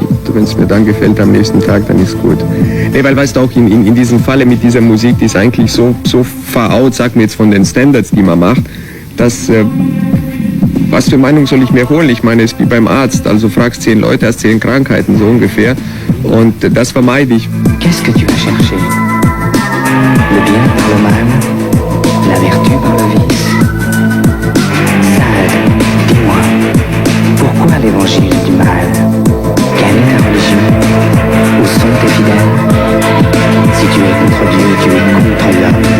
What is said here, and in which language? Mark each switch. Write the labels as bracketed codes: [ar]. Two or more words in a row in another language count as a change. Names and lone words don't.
[de] Wenn es mir dann gefällt am nächsten Tag, dann ist gut. Nee, weil weißt du auch, in diesem Falle mit dieser Musik, die ist eigentlich [en] so far out, [de] sag mir jetzt von den Standards, die man macht, dass was für Meinung soll ich mir holen? Ich meine, es ist wie beim Arzt, also fragst 10 Leute, hast 10 Krankheiten, so ungefähr. Und das vermeide ich. [fr] Qu'est-ce que tu vas chercher? Le bien par le mal, la vertu par le vice. Sade, dis-moi, pourquoi l'évangile du mal? Quelle est ta religion? Où sont tes fidèles? Si tu es contre Dieu, tu es contre l'homme.